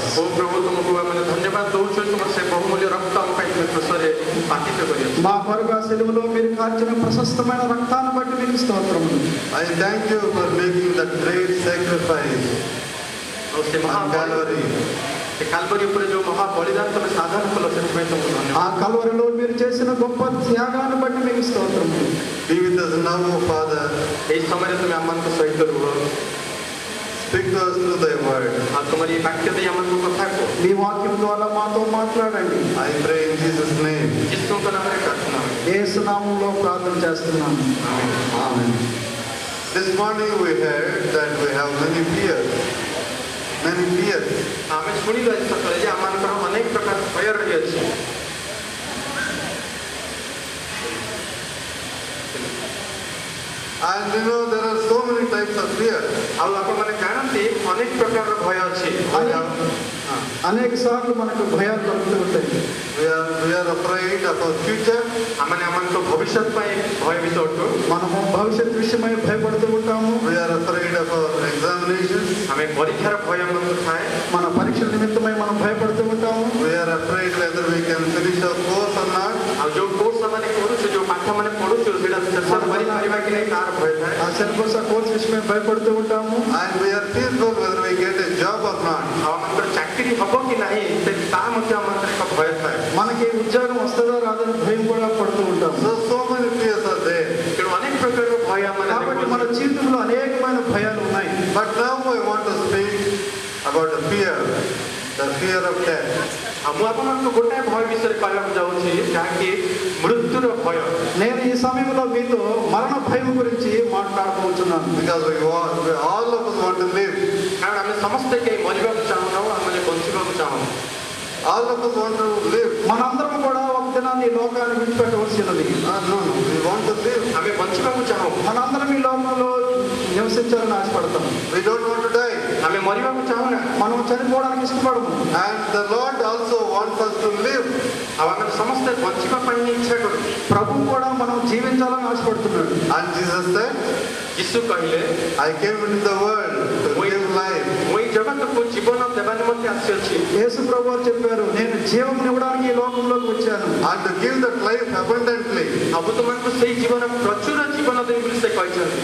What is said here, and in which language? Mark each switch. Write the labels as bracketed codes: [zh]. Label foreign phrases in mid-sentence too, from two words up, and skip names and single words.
[or] ଓ ପ୍ରଭୁ, ତୁମକୁ ଆମେ ଧନ୍ୟବାଦ ଦେଉଛୁ, ତୁମର ସେ ବହୁମୂଲ୍ୟ ରକ୍ତ ଆମ ପାଇଁ ତୁମେ କୃଷରେ ପାତିତ କରିଅଛ। [te] మా కొరకు ఆ సెలవులో మీరు కార్చిన ప్రశస్తమైన రక్తాన్ని బట్టి మీకు స్తోత్రము. [en] I thank you for making that great sacrifice [or] ଆଉ ସେ [en] on [or] ମହାବଳି, [en] Calvary. [or] ସେ କାଲବରୀ ଉପରେ ଯେଉଁ ମହାବଳିଦାନ ତୁମେ ସାଧନ କଲ, ସେଥିପାଇଁ ତୁମକୁ [te] ఆ [or] ଧନ୍ୟବାଦ। [te] కలువరిలో మీరు చేసిన గొప్ప త్యాగాన్ని బట్టి మీకు స్తోత్రము. [en] Be with us now, O Father. [or] ଏହି ସମୟରେ ତୁମେ ଆମମାନଙ୍କ ସହିତ ରୁହ, [en] Speak to us through thy word. [or] ଆଉ ତୁମର ଏହି ବାକ୍ୟ ଦେଇ ଆମମାନଙ୍କୁ କଥା କୁହ। [te] మీ వాక్యం ద్వారా మాతో మాట్లాడండి. [en] I pray in Jesus' name. [or] ଯୀଶୁଙ୍କ ନାମରେ ପ୍ରାର୍ଥନା ହୁଏ। [te] యేసు నామములో ప్రార్థన చేస్తున్నాము. [en] Amen. This morning we heard that we have many fears. Many fears. [or] ଆମେ ଶୁଣିଲୁ ଆଜି ସକାଳେ ଯେ ଆମମାନଙ୍କର ଅନେକ ପ୍ରକାର ଭୟ ରହିଅଛି। [en] And you know, there are so many types of fear. [or] ଆଉ ଆପଣମାନେ ଜାଣନ୍ତି ଅନେକ ପ୍ରକାରର ଭୟ ଅଛି। [te] అనేక సార్లు మనకు భయాలు కలుగుతూ ఉంటాయి. [en] We are afraid of our future. [or] ଆମମାନେ ଆମମାନଙ୍କ ଭବିଷ୍ୟତ ପାଇଁ ଭୟଭୀତ ଅଟୁ। [te] మనము భవిష్యత్ విషయమై భయపడుతూ ఉంటాము. [en] We are afraid of our examinations. [or] ଆମେ ପରୀକ୍ଷାର ଭୟ ଆମକୁ ଥାଏ। [te] మన పరీక్షల నిమిత్తమై మనం భయపడుతూ ఉంటాము. [en] We are afraid whether we can finish our course or not. [or] ଆଉ ଯୋଉ କୋର୍ସ ଆମେ କରୁଛୁ, ଯୋଉ ପାଠ ମାନେ ପଢୁଛୁ, ସେଇଟା ଶେଷ କରିପାରିବା କି ନାହିଁ ତାର ଭୟ ଥାଏ। [te] ఆ సిలబస్ ఆ కోర్స్ విషయమై భయపడుతూ ఉంటాము. [en] And we are fearful whether we get a job or not. [or] ଆଉ ଆମଙ୍କର ଚାକିରି ହବ କି ନାହିଁ, ତା ମଧ୍ୟ ଆମଙ୍କର ଏକ ଭୟ ଥାଏ। [te] మనకి ఉద్యోగం వస్తుందా రాదని భయం కూడా పడుతూ ఉంటాము. [en] So many fears are there. [or] ତେଣୁ ଅନେକ ପ୍ରକାରର ଭୟ ଆମେ [te] కాబట్టి మన జీవితంలో అనేకమైన భయాలు ఉన్నాయి. [en] But now I want to speak about the fear of death. [or] ଆଉ ମୁଁ ଆପଣମାନଙ୍କୁ ଗୋଟାଏ ଭୟ ବିଷୟରେ କହିବାକୁ ଯାଉଛି, ଯାହାକି ମୃତ୍ୟୁର ଭୟ। [te] నేను ఈ సమయంలో మీతో మరణ భయం గురించి మాట్లాడబోతున్నాను. [en] Because all of us want to live. [or] କାରଣ ଆମେ ସମସ୍ତେ କେହି ମରିବାକୁ ଚାହୁଁନାହୁଁ, ଆମେ ବଞ୍ଚିବାକୁ ଚାହୁଁ। [en] All of us want to live. [te] మనందరం కూడా ఒక దినాన్ని ఈ లోకాన్ని విడిచిపెట్టవలసినది. [en] No, we want to live. [or] ଆମେ ବଞ୍ଚିବାକୁ ଚାହୁଁ। [te] మనందరం ఈ లోకంలో నివసించాలని ఆశపడతాం. [en] We don't want to die. [or] ଆମେ ମରିବାକୁ ଚାହୁଁନା। [te] మనం చనిపోవడానికి ఇష్టపడము. [en] And the Lord also wants us to live. [or] ଆଉ ଆମେ ସମସ୍ତେ ବଞ୍ଚିବା ପାଇଁ ଇଚ୍ଛା କରୁ। [te] ప్రభు కూడా మనం జీవించాలని ఆశపడుతున్నాడు. [en] And Jesus said, [or] ଯୀଶୁ କହିଲେ, [en] I came into the world to give life [or] ଆମମାନଙ୍କୁ ଜୀବନ ଦେବା ନିମନ୍ତେ ଆସିଅଛି। [te] యేసు ప్రభు వారు చెప్పారు, నేను జీవం ఇవ్వడానికి ఈ లోకంలోకి వచ్చాను. [en] and to give that life abundantly. [or] ଆଉ ତୁମମାନଙ୍କୁ ସେଇ ଜୀବନ ପ୍ରଚୁର ଜୀବନ ଦେବି ବୋଲି ସେ କହିଛନ୍ତି।